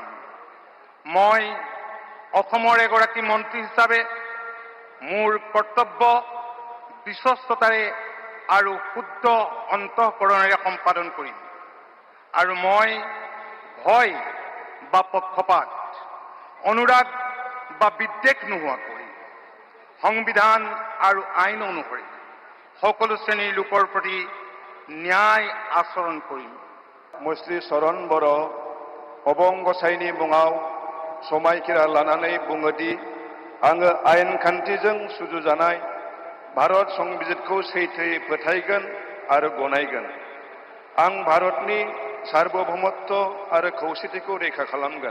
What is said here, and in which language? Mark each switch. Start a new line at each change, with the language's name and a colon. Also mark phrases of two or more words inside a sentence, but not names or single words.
Assamese: মই অসমৰ এগৰাকী মন্ত্ৰী হিচাপে মোৰ কৰ্তব্য বিশ্বস্ততাৰে আৰু শুদ্ধ অন্তঃকৰণেৰে সম্পাদন কৰিম আৰু মই ভয় বা পক্ষপাত অনুৰাগ বা বিদ্বেষ নোহোৱাকৈ সংবিধান আৰু আইন অনুসৰি সকলো শ্ৰেণীৰ লোকৰ প্ৰতি ন্যায় আচৰণ কৰিম।
Bodo: মই শ্ৰী চৰণ बर' अबं गसाइनि मुङाव समायखिरा लानानै बुङोदि आङो आयेन खान्थिजों सुजुजानाय भारत संबिजितखौ सैथोयै फोथायगोन आरो गनायगोन। आं भारतनि सार्वभौमत्व आरो खौसेथिखौ रैखा खालामगोन।